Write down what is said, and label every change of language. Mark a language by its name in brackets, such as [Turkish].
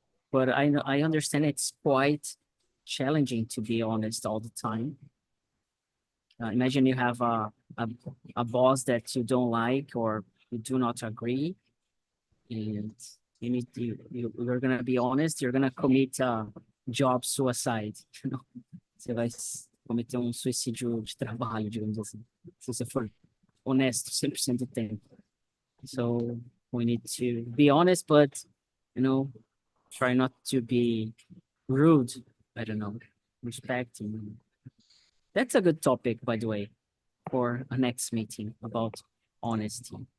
[English] But I understand it's quite challenging to be honest all the time. Imagine you have a boss that you don't like or you do not agree, and you're gonna be honest, you're gonna commit a job suicide, you know? [Portuguese] Você vai cometer um suicídio de trabalho, digamos assim, se você for honesto 100% do tempo. [English] So we need to be honest, but, you know, try not to be rude, I don't know, respecting. That's a good topic, by the way, for a next meeting about honesty.